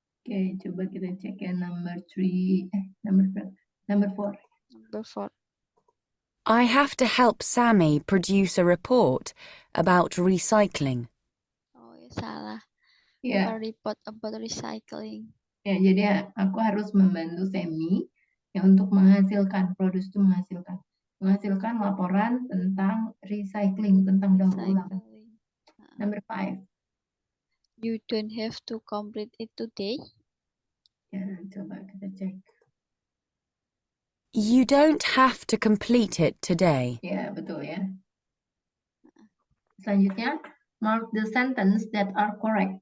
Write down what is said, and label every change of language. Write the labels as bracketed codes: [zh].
[id] Oke, coba kita cek ya [en] number 3. Number 4. Number 4. I have to help Sammy produce a report about recycling. [id] Oh ya, salah. Ya. [en] A report about recycling. [id] Ya, jadi aku harus membantu Sammy ya untuk menghasilkan, menghasilkan laporan tentang recycling, tentang daur ulang. [en] Number 5. You don't have to complete it today. [id] Ya, coba kita cek. [en] You don't have to complete it today. [id] Ya, betul ya. Selanjutnya, [en] mark the sentence that are correct.